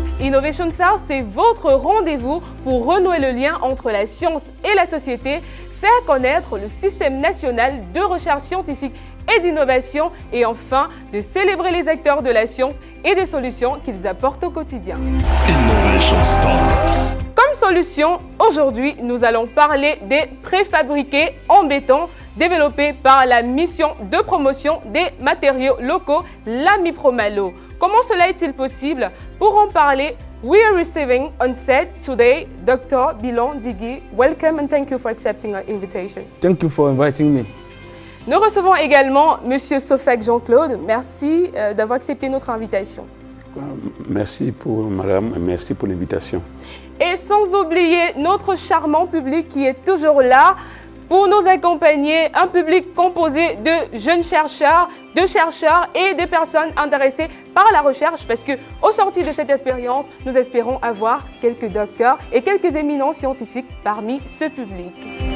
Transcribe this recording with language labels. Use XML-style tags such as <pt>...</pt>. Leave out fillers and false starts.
<fr>Innovation Stars, c'est votre rendez-vous pour renouer le lien entre la science et la société, faire connaître le système national de recherche scientifique et d'innovation et enfin de célébrer les acteurs de la science et des solutions qu'ils apportent au quotidien. Innovation Stars. Comme solution, aujourd'hui, nous allons parler des préfabriqués en béton développés par la mission de promotion des matériaux locaux, la MIPROMALO. Comment cela est-il possible? Pour en parler,</fr> <en>we are receiving on set today Dr. Bilon Digui. Welcome and thank you for accepting our invitation. Thank you for inviting me.</en> <fr>Nous recevons également Monsieur Sofek Jean-Claude. Merci d'avoir accepté notre invitation. Merci pour madame, merci pour l'invitation. Et sans oublier notre charmant public qui est toujours là pour nous accompagner, un public composé de jeunes chercheurs, de chercheurs et de personnes intéressées par la recherche parce qu'au sorti de cette expérience, nous espérons avoir quelques docteurs et quelques éminents scientifiques parmi ce public.</fr>